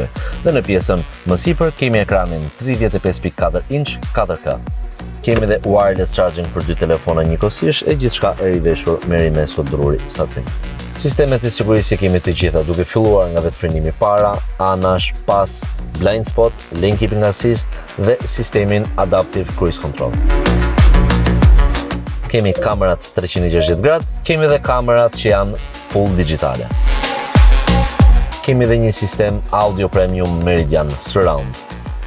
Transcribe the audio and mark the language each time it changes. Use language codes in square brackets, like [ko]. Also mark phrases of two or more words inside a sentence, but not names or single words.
[sq] Dhe në pjesën më sipër kemi ekranin 35.4 inch 4K. Kemi dhe [en] wireless charging [sq] për dy telefona njëkohësisht e gjithçka e riveshur me rimeso druri satin. Sistemet e sigurisë kemi të gjitha, duke filluar nga vetë frenimi para, anash, pas, [en] blind spot, lane keeping assist [sq] dhe sistemin [en] adaptive cruise control. [sq] Kemi kamerat 360 gradë, kemi dhe kamerat që janë full digitale. Kemi dhe një sistem audio premium Meridian Surround.